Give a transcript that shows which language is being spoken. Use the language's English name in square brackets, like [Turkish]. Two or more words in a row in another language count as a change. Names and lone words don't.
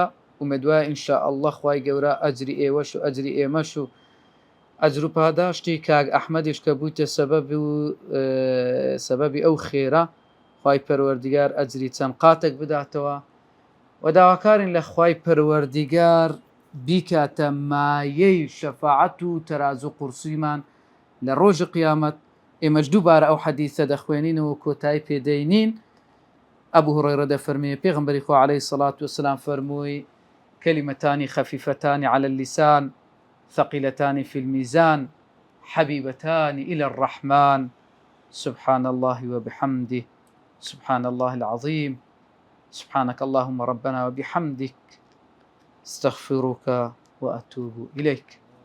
[Central Kurdish] ومێدوایە [Arabic] ئینشاء الله [Central Kurdish] خوای گەورە ئەجری ئێوەش و ئەجری ئێمەش و ئەجر و پاداشتی کاک ئەحمەدیش کە بوویتە سەبەبی ئەو خێرە، خوای پەروەردگار ئەجری چەند قاتێک بداتەوە، و داواکارین لە خوای پەروەردگار بیکاتە مایەی شەفاعەت و تەرازوو قورسیمان لە ڕۆژی قیامەت. ئێمەش دووبارە ئەو حەدیثە دەخوێنینەوە کۆتایی پێدەینین. ئەبوو هوڕەیرە دەفەرمێ پێغەمبەری خوا [Arabic] عەلەیهی سەڵات وسەلام فەرمووی كلمتان خفيفتان على اللسان ثقيلتان في الميزان حبيبتان إلى الرحمن سبحان الله وبحمده سبحان الله العظيم سبحانك اللهم ربنا وبحمدك استغفرك وأتوب إليك.